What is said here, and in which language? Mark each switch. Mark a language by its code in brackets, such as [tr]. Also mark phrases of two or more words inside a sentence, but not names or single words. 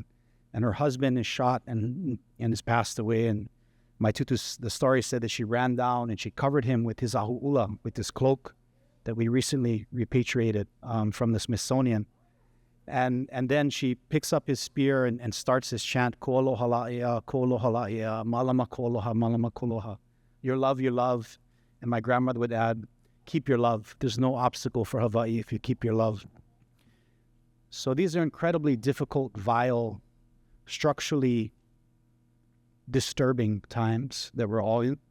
[en] And her husband is shot and has passed away. And my tutu's, the story said that she ran down and she covered him with his ahu'ula, with this cloak that we recently repatriated from the Smithsonian. And then she picks up his spear and starts this chant, [haw] ko aloha la'ia, malama ko aloha, malama ko aloha. [en] Your love. And my grandmother would add, keep your love. There's no obstacle for Hawaii if you keep your love. So these are incredibly difficult, vile, structurally disturbing times that we're all in.